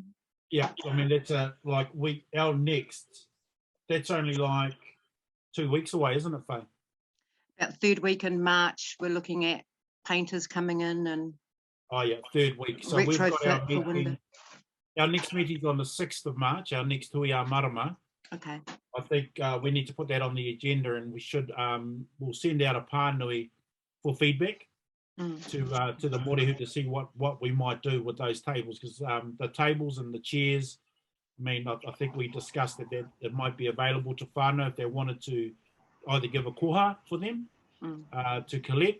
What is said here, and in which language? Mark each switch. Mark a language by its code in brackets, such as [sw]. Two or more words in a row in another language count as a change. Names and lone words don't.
[en] yeah, I mean, that's like our next, that's only like 2 weeks away, isn't it, Faye? About third week in March, we're looking at painters coming in and Oh yeah, third week. So we've got our retrofit for window. meeting. Our next meeting's on the 6th of March, our next [mi] hui marama. [en] Okay. I think we need to put that on the agenda, and we should, we'll send out a pānui for feedback to the morehu to see what we might do with those tables, because the tables and the chairs, I mean, I think we discussed that it might be available to whānau if they wanted to either give a koha for them to collect.